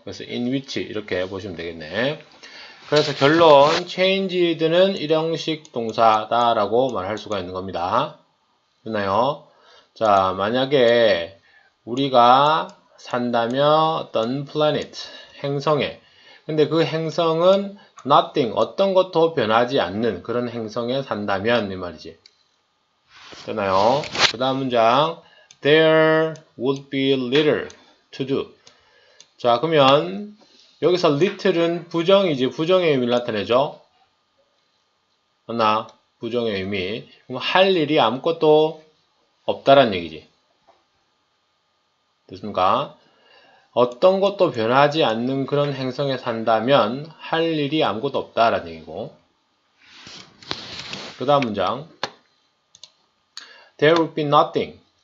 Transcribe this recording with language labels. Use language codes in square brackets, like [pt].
[ko] 그래서 in which 이렇게 보시면 되겠네. 그래서 결론, changed는 일형식 동사다 라고 말할 수가 있는 겁니다. 됐나요? 자, 만약에 우리가 산다면 어떤 planet, 행성에, 근데 그 행성은 nothing, 어떤 것도 변하지 않는 그런 행성에 산다면 이 말이지. 됐나요? 그 다음 문장, [en] there would be little to do. [ko] 자, 그러면 여기서 little은 부정이지. 부정의 의미를 나타내죠. 맞나? 부정의 의미. 그럼 할 일이 아무것도 없다란 얘기지. 됐습니까? 어떤 것도 변하지 않는 그런 행성에 산다면 할 일이 아무것도 없다라는 얘기고, 그 다음 문장, [en] there would be nothing.